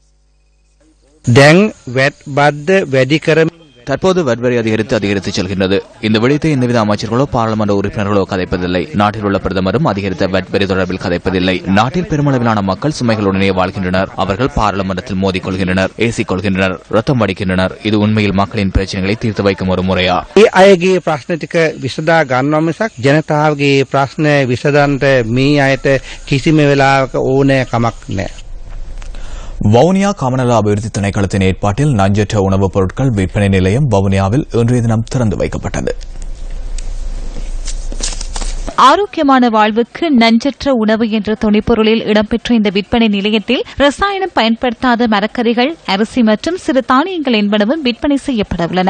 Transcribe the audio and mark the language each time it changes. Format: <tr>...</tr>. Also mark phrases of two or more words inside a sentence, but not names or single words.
<ta>தற்போது வரி அதிகரித்து செல்கின்றது. இந்த விடயத்தை எந்தவித அமைச்சர்களோ பாராளுமன்ற உறுப்பினர்களோ கதைப்பதில்லை. நாட்டில் உள்ள பிரதமரும் அதிகரித்த வரி தொடர்பில் கதைப்பதில்லை. நாட்டில் பெருமளவிலான மக்கள் சுமைகளுடனே வாழ்கின்றனர். அவர்கள் பாராளுமன்றத்தில் மோதிக்கொள்கின்றனர், ஏசிக்கொள்கின்றனர், ரத்தம் வடிக்கின்றனர். இது உண்மையில் மக்களின் பிரச்சனைகளை தீர்த்து வைக்கும் ஒரு முறையா?</ta> <si>අයගේ ප්‍රශ්න ටික විසඳා ගන්නවා මිසක් ජනතාවගේ ප්‍රශ්න විසඳන්න මේ අයට කිසිම වෙලාවක ඕනෑ කමක් නැහැ.</si> <ta>வவுனியா கமநல அபிவிருத்தி திணைக்களத்தின் ஏற்பாட்டில் நஞ்சற்ற உணவுப் பொருட்கள் விற்பனை நிலையம் வவுனியாவில் இன்றைய தினம் திறந்து வைக்கப்பட்டது. ஆரோக்கியமான வாழ்வுக்கு நஞ்சற்ற உணவு என்ற துணைப்பொருளில் இடம்பெற்ற இந்த விற்பனை நிலையத்தில் ரசாயனம் பயன்படுத்தாத மரக்கறிகள், அரிசி மற்றும் சிறு தானியங்கள் என்பனவும் விற்பனை செய்யப்பட உள்ளன.</ta>